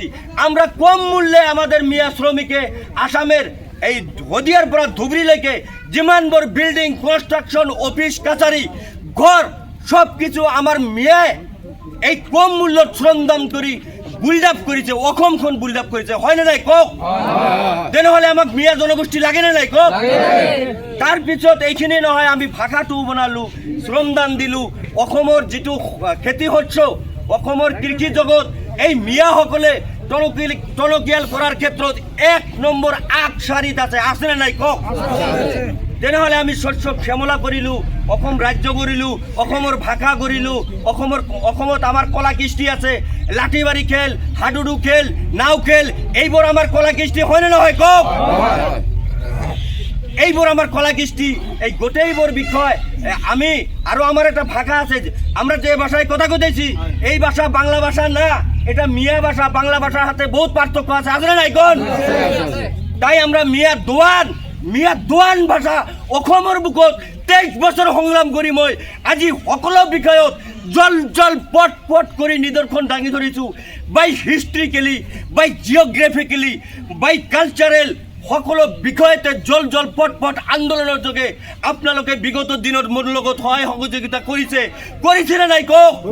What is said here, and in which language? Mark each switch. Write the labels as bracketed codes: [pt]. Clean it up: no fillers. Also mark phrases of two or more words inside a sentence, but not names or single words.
[bn] আমরা কম মূল্যে আমাদের মিয়া শ্রমিকে আসামের এই হদিয়ারপাড়া ধুবড়ি লেকে যেমন বড় বিল্ডিং, কনস্ট্রাকশন, অফিস, কাছারি, ঘর সব কিছু আমার মিয়ায় এই কম মূল্য শ্রমদান করি [en] build up [bn] করেছে, অসমখন [en] build up [bn] করেছে, [as] হয় না নাই কক? তেনেহলে আমাক মিয়া জনগোষ্ঠী লাগে না নাই কক? তার পিছত এইখিনি নহয়, আমি ভাষাটো বনালো, শ্রমদান দিলো, অসমৰ যিটো খেতি শস্য, অসমৰ কৃষি জগত এই মিয়াসকলে টনকিয়াল করার ক্ষেত্ৰত 1 নম্বৰ আগশাৰীত আছে না নাই কক? তেনেহলে আমি শস্য শ্যামলা কৰিলো, অসম রাজ্য গড়িলো, অসমৰ ভাষা গড়িলো, অসমত আমার কলা কৃষ্টি আছে, লাঠিবাড়ি খেল, হাডুডু খেল, নাও খেল, এইবোৰ আমার কলা কৃষ্টি, হয় না নহয় কক? এইবোৰ আমার কলা কৃষ্টি, এই গোটেইবোৰ বিষয় আমি [bn] আরো আমার একটা ভাষা আছে, আমরা যে ভাষায় কথা কইতেছি এই ভাষা বাংলা ভাষা না, এটা মিয়া ভাষা। [as] বাংলা ভাষার হাতে বহুত পার্থক্য আছে, আছে না নাই কোন? তাই আমরা মিয়া দোৱান ভাষা অসমৰ বুকত 23 বছৰ সংগ্ৰাম কৰি মই আজি সকলো বিষয়ত জল পট কৰি নিদৰ্শন দাঙি ধৰিছো। [en] by historically, by geographically, by cultural [as] সকলো বিষয়তে জল পট আন্দোলনৰ যোগে আপোনালোকে বিগত দিনত মোৰ লগত সহায় সহযোগিতা কৰিছে না নাই কক?